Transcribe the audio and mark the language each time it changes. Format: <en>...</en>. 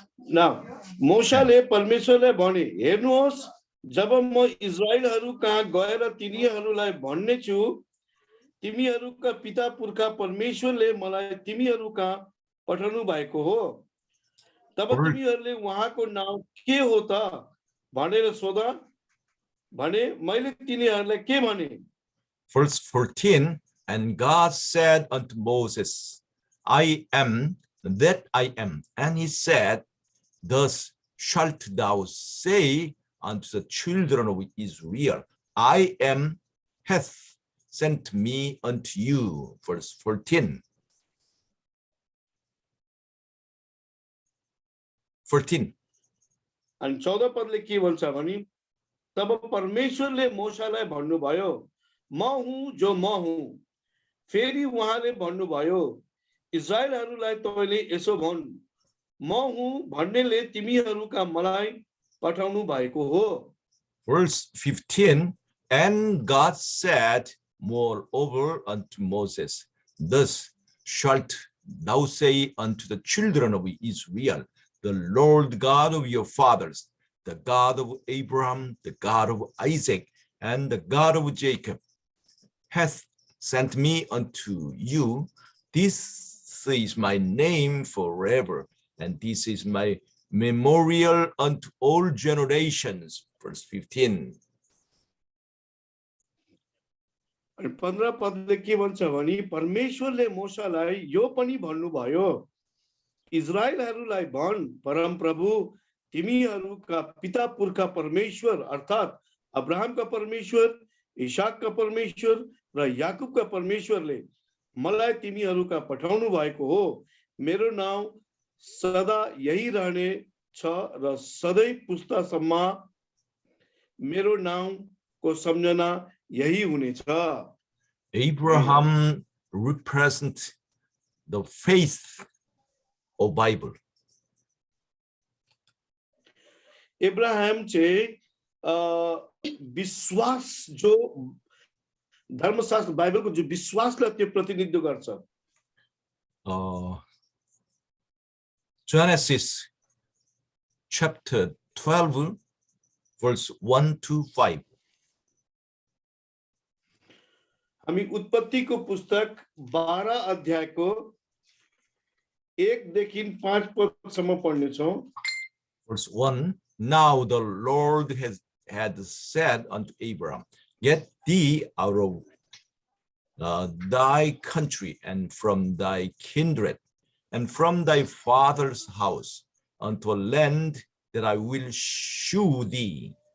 <ne>Now, मोशाले परमेश्वरले भने, हेर्नुहोस्, जब म इजरायलहरू कहाँ गएर तिनीहरूलाई भन्ने छु, तिमीहरूका पिता पुर्खा परमेश्वरले मलाई तिमीहरू कहाँ पठाउनु भएको हो, तब तिमीहरूले उहाँको नाम के हो त भनेर सोधा. भने मैले तिनीहरूलाई के भने?</ne> <en>Verse 14, and God said unto Moses, I am that I am. And he said, thus shalt thou say unto the children of Israel, I am hath sent me unto you. Verse 14. 14.</en> <ne>अनि 14 पदले के भन्छ भने, तब परमेश्वरले मोशालाई भन्नुभयो, म हुँ जो म हुँ. फेरि उहाँले भन्नुभयो, इजरायलहरूलाई तँले यसो भन्, म हुँ भन्नेले तिमीहरूका मलाई पठाउनु भएको हो.</ne> <en>Verse 15, and God said moreover unto Moses, thus shalt thou say unto the children of Israel, the Lord God of your fathers, the God of Abraham, the God of Isaac, and the God of Jacob, hath sent me unto you. This is my name forever, and this is my memorial unto all generations. Verse 15.</en> <ne>अनि 15 पदले के भन्छ भने परमेश्वरले मोशालाई यो पनि भन्नुभयो इजरायलहरूलाई भन् परम प्रभु तिमीहरूका पिता पुर्खा परमेश्वर अर्थात अब्राहमका परमेश्वर इसाकका परमेश्वर र याकुबका परमेश्वरले मलाई तिमीहरूका पठाउनु भएको हो मेरो नाम सदा यही रहने छ र सधैँ पुस्तासम्म मेरो नामको सम्झना यही हुनेछ</ne> <en>Abraham represents the faith of Bible.</en> <ne>Ibrahim चाहिँ विश्वास जो धर्मशास्त्र बाइबलको जो विश्वासलाई त्यो प्रतिनिधित्व गर्छ</ne> <en>Genesis chapter 12 verse 1 to 5.</en> <ne>हामी उत्पत्तिको पुस्तक 12 अध्यायको 1 देखि 5 पदसम्म पढ्ने छौं</ne> <en>Verse 1. Now the Lord had said unto Abraham, get thee out of thy country and from thy kindred and from thy father's house unto a land that I will shew thee.</en>